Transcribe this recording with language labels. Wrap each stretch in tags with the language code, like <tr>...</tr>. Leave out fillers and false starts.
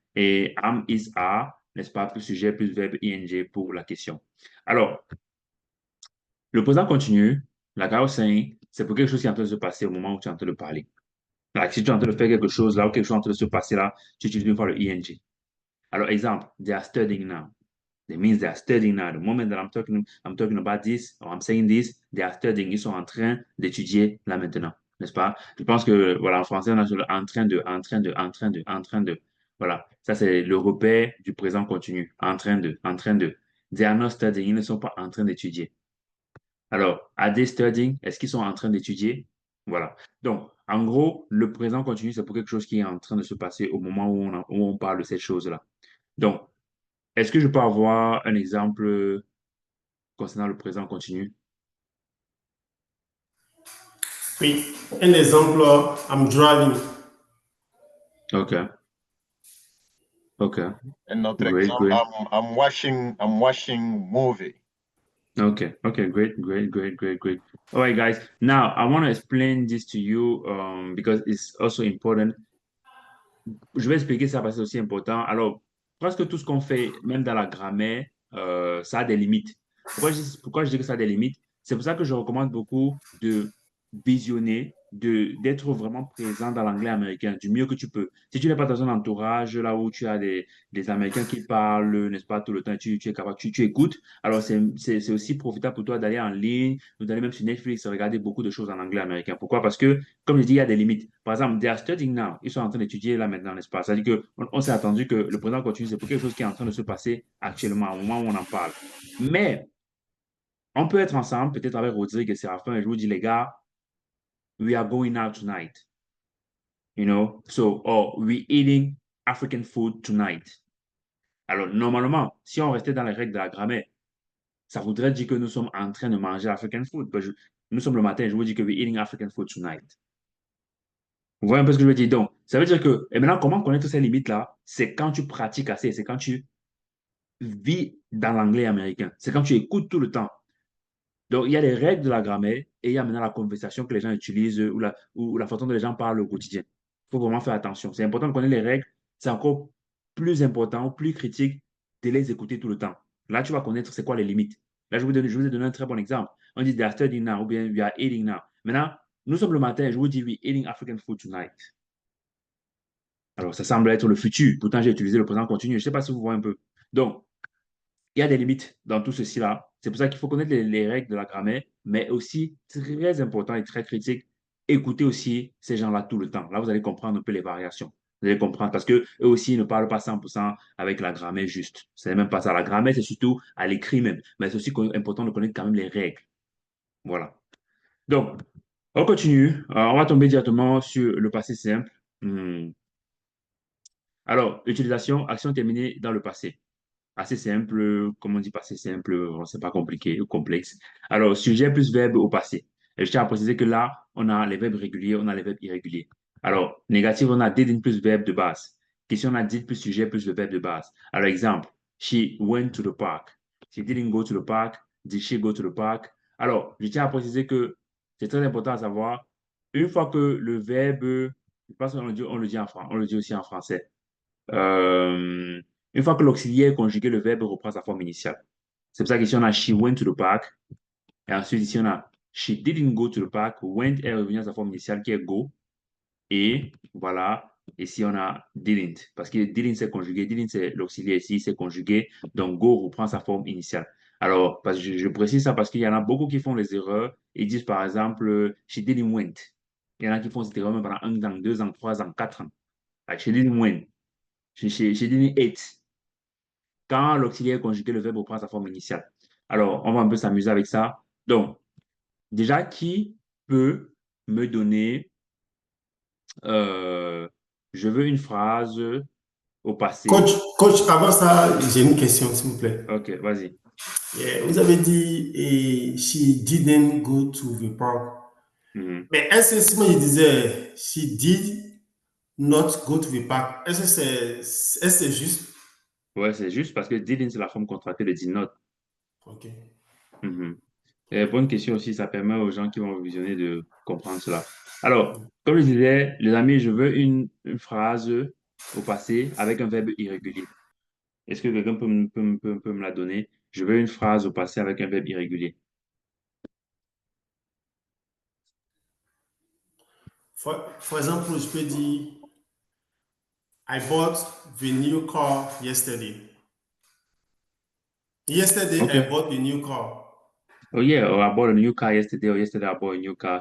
<fr>Et am, is, are, n'est-ce pas, plus sujet, plus verbe ing pour la question. Alors, le présent continu, la au sein, c'est pour quelque chose qui est en train de se passer au moment où tu es en train de parler. Like, si tu es en train de faire quelque chose là, ou quelque chose est en train de se passer là, tu utilises une fois le ing. Alors, exemple,</fr> <en>they are studying now. That means they are studying now. The moment that I'm talking about this, or I'm saying this, they are studying.</en> <fr>Ils sont en train d'étudier là maintenant, n'est-ce pas? Je pense que, voilà, en français, on a sur le en train de, en train de, en train de, en train de. Voilà, ça c'est le repère du présent continu. En train de, en train de.</fr> <en>They are not studying.</en> <fr>Ils ne sont pas en train d'étudier.</fr> <en>Alors, are they studying?</en> <fr>Est-ce qu'ils sont en train d'étudier? Voilà. Donc, en gros, le présent continu, c'est pour quelque chose qui est en train de se passer au moment où on parle de cette chose-là. Donc, est-ce que je peux avoir un exemple concernant le présent continu? Oui, un exemple,</fr> <en>I'm driving. OK. OK.</en> <fr>Un autre</fr> <en>Great,</en> <fr>exemple,</fr> <en>great. I'm watching movie. Okay. Okay. Great. Great. Great. Great. Great. All right, guys. Now I want to explain this to you because it's also important.</en> <fr>Je vais expliquer ça parce que c'est aussi important. Alors, presque tout ce qu'on fait, même dans la grammaire, ça a des limites. Pourquoi je dis que ça a des limites? C'est pour ça que je recommande beaucoup de visionner, d'être vraiment présent dans l'anglais américain du mieux que tu peux. Si tu n'es pas dans un entourage là où tu as des Américains qui parlent, n'est-ce pas, tout le temps, tu es capable, tu écoutes, alors c'est aussi profitable pour toi d'aller en ligne ou d'aller même sur Netflix et regarder beaucoup de choses en anglais américain. Pourquoi? Parce que comme je dis, il y a des limites. Par exemple,</fr> <en>they are studying now.</en> <fr>Ils sont en train d'étudier là maintenant, n'est-ce pas? C'est-à-dire qu'on s'est attendu que le présent continu, c'est pour quelque chose qui est en train de se passer actuellement, au moment où on en parle. Mais on peut être ensemble, peut-être avec Rodrigue et Séraphin, et je vous dis, les gars,</fr> <en>we are going out tonight. You know? So, or we eating African food tonight.</en> <fr>Alors, normalement, si on restait dans les règles de la grammaire, ça voudrait dire que nous sommes en train de manger African food. Nous sommes le matin, je vous dis que</fr> <en>we eating African food tonight.</en> <fr>Vous voyez un peu ce que je veux dire? Donc, ça veut dire que, et maintenant, comment connaître ces limites-là? C'est quand tu pratiques assez, c'est quand tu vis dans l'anglais américain, c'est quand tu écoutes tout le temps. Donc, il y a les règles de la grammaire et il y a maintenant la conversation que les gens utilisent ou la façon dont les gens parlent au quotidien. Il faut vraiment faire attention. C'est important de connaître les règles. C'est encore plus important ou plus critique de les écouter tout le temps. Là, tu vas connaître c'est quoi les limites. Là, je vous ai donné un très bon exemple. On dit</fr> <en>they are studying now</en> <fr>ou bien</fr> <en>we are eating now.</en> <fr>Maintenant, nous sommes le matin, je vous dis</fr> <en>we eating African food tonight.</en> <fr>Alors, ça semble être le futur. Pourtant, j'ai utilisé le présent continu. Je ne sais pas si vous voyez un peu. Donc, il y a des limites dans tout ceci-là. C'est pour ça qu'il faut connaître les règles de la grammaire, mais aussi, très important et très critique, écoutez aussi ces gens-là tout le temps. Là, vous allez comprendre un peu les variations. Vous allez comprendre parce qu'eux aussi ne parlent pas 100% avec la grammaire juste. C'est même pas ça. La grammaire, c'est surtout à l'écrit même. Mais c'est aussi important de connaître quand même les règles. Voilà. Donc, on continue. On va tomber directement sur le passé simple. Hmm. Alors, utilisation, action terminée dans le passé. Assez simple, comme on dit passé simple, c'est pas compliqué ou complexe. Alors, sujet plus verbe au passé. Et je tiens à préciser que là, on a les verbes réguliers, on a les verbes irréguliers. Alors, négatif, on a didn't plus verbe de base. Question, on a did plus sujet plus le verbe de base. Alors, exemple,</fr> <en>she went to the park. She didn't go to the park. Did she go to the park?</en> <fr>Alors, je tiens à préciser que c'est très important à savoir, une fois que le verbe, je pense qu'on le dit on le dit aussi en français. Euh, une fois que l'auxiliaire conjugué, le verbe reprend sa forme initiale. C'est pour ça qu'ici, on a</fr> <en>she went to the park.</en> <fr>Et ensuite, ici, on a</fr> <en>she didn't go to the park.</en> <fr>Went est revenu à sa forme initiale qui est go. Et voilà, ici, on a didn't. Parce que didn't, c'est conjugué. Didn't, c'est l'auxiliaire ici, c'est conjugué. Donc, go reprend sa forme initiale. Alors, parce que je précise ça parce qu'il y en a beaucoup qui font les erreurs. Ils disent, par exemple,</fr> <en>she didn't went.</en> <fr>Il y en a qui font cette erreur même pendant 1 an, 2 ans, 3 ans, 4 ans.</fr> <en>Like, she didn't went. She didn't eat.</en> <fr>Quand l'auxiliaire conjugué, le verbe reprend sa forme initiale. Alors, on va un peu s'amuser avec ça. Donc, déjà, qui peut me donner, je veux une phrase au passé. Coach, avant ça, j'ai une question, s'il vous plaît. Ok, vas-y.</fr> <en>Yeah,</en> <fr>vous avez dit</fr> <en>she didn't go to the park. Mhm.</en> <fr>Mais est-ce que si moi je disais</fr> <en>she did not go to the park,</en> <fr>est-ce que c'est juste? Ouais, c'est juste parce que didn't, c'est la forme contractée de did not. Ok. Mhm. Et bonne question aussi, ça permet aux gens qui vont visionner de comprendre cela. Alors, comme je disais, les amis, je veux une phrase au passé avec un verbe irrégulier. Est-ce que quelqu'un peut me la donner? Je veux une phrase au passé avec un verbe irrégulier.</fr> <en>For example,</en> <fr>je peux dire</fr> <en>I bought the new car yesterday. Yesterday, I Okay. bought the new car. Oh yeah, or I bought a new car yesterday, or yesterday I bought a new car.</en>